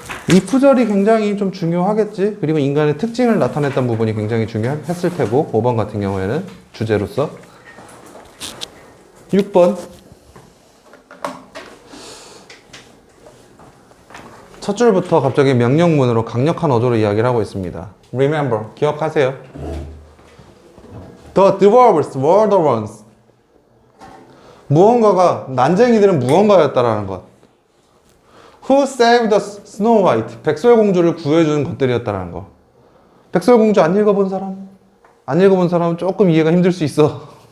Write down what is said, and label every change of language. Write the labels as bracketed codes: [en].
[ko] 이 푸절이 굉장히 좀 중요하겠지. 그리고 인간의 특징을 나타냈던 부분이 굉장히 중요했을 테고 5번 같은 경우에는 주제로서 6번 첫 줄부터 갑자기 명령문으로 강력한 어조로 이야기를 하고 있습니다. [en] Remember, [ko] 기억하세요. [en] The dwarves were the ones. [ko] 무언가가, 난쟁이들은 무언가였다라는 것. [en] Who saved the Snow White? [ko] 백설공주를 구해준 것들이었다라는 거. 백설공주 안 읽어본 사람? 안 읽어본 사람은 조금 이해가 힘들 수 있어.